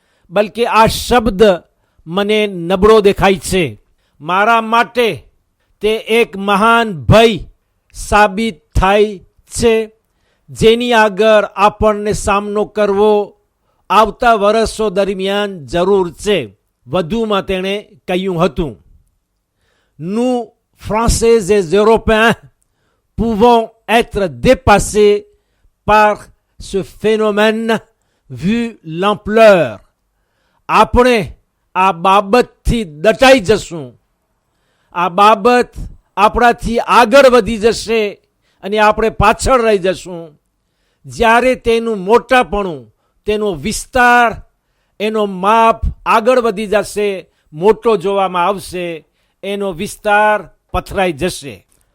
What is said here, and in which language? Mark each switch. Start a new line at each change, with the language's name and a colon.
Gujarati: બલકે આ શબ્દ મને નબળો દેખાય છે. મારા માટે તે એક મહાન ભય સાબિત થાય છે જેની આગળ આપણને સામનો કરવો આવતા વર્ષો દરમિયાન જરૂર છે. વધુમાં તેણે કહ્યું હતું,
French: nous Français et Européens pouvons être dépassés par ce phénomène vu l'ampleur.
Gujarati: આપણે આ બાબતથી દટાઈ જશું. આ બાબત આપણાથી આગળ વધી જશે અને આપણે પાછળ રહી જશું જ્યારે તેનું મોટાપણું, તેનો વિસ્તાર, એનો માપ આગળ વધી જશે, મોટો જોવામાં આવશે, એનો વિસ્તાર પથરાઈ જશે.